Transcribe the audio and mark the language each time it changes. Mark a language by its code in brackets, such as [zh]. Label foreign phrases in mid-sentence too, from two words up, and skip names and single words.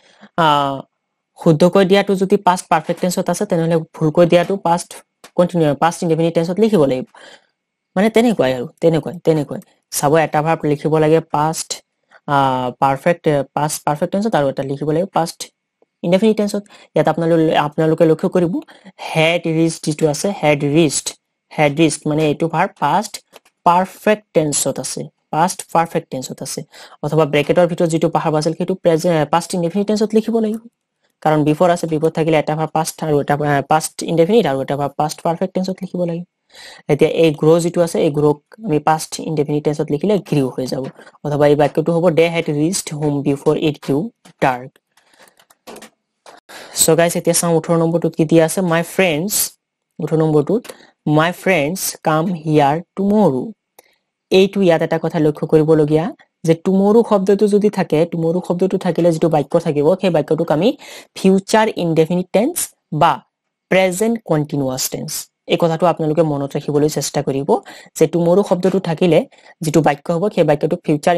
[as] শুদ্ধকৈ দিয়াটো যদি [en] past perfect tenseত [as] আছে তেনলে ভুলকৈ দিয়াটো [en] past indefinite tenseত [as] লিখিব লাগিব মানে তেনেকুৱাই আৰু তেনেকুৱাই সাব এটা ভাব লিখিব লাগে [en] past perfect tenseত [as] আৰু এটা লিখিব লাগে [en] past indefinite tenseত [as] ইয়াত আপোনালোকে লক্ষ্য কৰিব [en] had reached [as] যেটো আছে [en] had reached [as] মানে এটো ভাব [en] past perfect tenseত [as] আছে অথবা ব্ৰেকেটৰ ভিতৰত যেটো ভাব আছিল হেতু [en] past indefinite tenseত [as] লিখিব লাগিব কাৰণ before আছে before থাকিলে এটা ভাব past আৰু এটা past indefinite আৰু এটা ভাব [en] past perfect tenseত [as] লিখিব লাগিব এতিয়া এই grow যেটো আছে এই grow আমি [en] past indefinite tenseত [as] লিখিলে grew হৈ যাব অথবা এই বাক্যটো হ'ব [en] they had reached home before it grew dark so guys [as] এতিয়া চাও 18 নম্বৰটোত কি দিয়া আছে [en] my friends [as] 18 নম্বৰটোত [en] my friends come here tomorrow [as] এইটো ইয়াত এটা কথা লক্ষ্য কৰিবলগীয়া যে টুমৰো শব্দটো যদি থাকে টুমৰো শব্দটো থাকিলে যেটো বাক্য থাকিব সেই বাক্যটোক আমি [en] future indefinite tense [as] বা [en] present continuous tense [as] এই কথাটো আপোনালোকে মনত ৰাখিবলৈ চেষ্টা কৰিব যে টুমৰো শব্দটো থাকিলে যেটো বাক্য হ'ব সেই বাক্যটো ফিউচাৰ